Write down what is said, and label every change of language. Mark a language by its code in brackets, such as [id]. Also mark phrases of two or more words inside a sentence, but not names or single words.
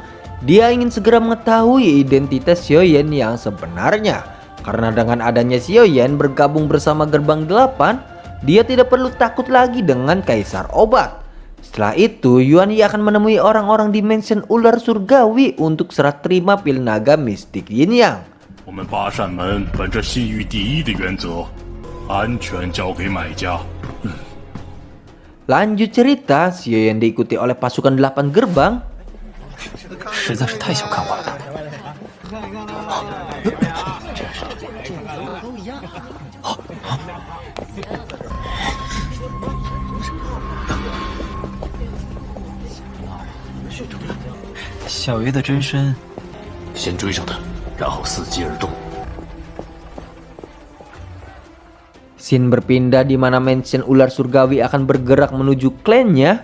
[id] Dia ingin segera mengetahui identitas Xiaoyan yang sebenarnya. Karena dengan adanya Xiaoyan bergabung bersama gerbang 8, dia tidak perlu takut lagi dengan Kaisar Obat. Setelah itu, Yuan Yi akan menemui orang-orang di mansion ular surgawi untuk serah terima pil naga mistik Yin Yang. [zh] 我们八扇门本着信誉第一的原则，安全交给买家。 [id] Lanjut cerita, Xiaoyan diikuti oleh pasukan 8 gerbang. [zh] 实在是太小看我了。小鱼的真身，先追上他，然后伺机而动。 [id] Scene berpindah di mana mansion ular surgawi akan bergerak menuju klannya.